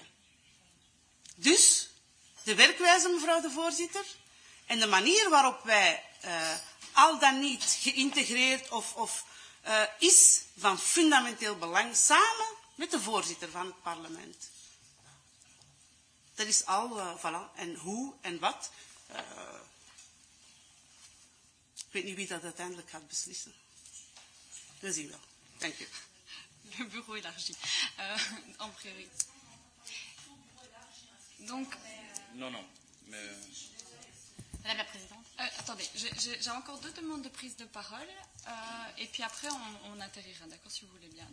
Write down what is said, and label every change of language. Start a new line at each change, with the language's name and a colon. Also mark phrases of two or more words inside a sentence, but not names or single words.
Dutch: Dus, de werkwijze, mevrouw de voorzitter, en de manier waarop wij al dan niet geïntegreerd is van fundamenteel belang, samen met de voorzitter van het parlement. Dat is al, voilà. En hoe en wat. Ik weet niet wie dat uiteindelijk gaat beslissen. We zien wel. Dank u.
French: Le bureau élargi. En priorité. Donc. Non, mais... Madame la Présidente. Attendez, j'ai encore 2 demandes de prise de parole. Et puis après, on atterrira, d'accord, si vous voulez bien.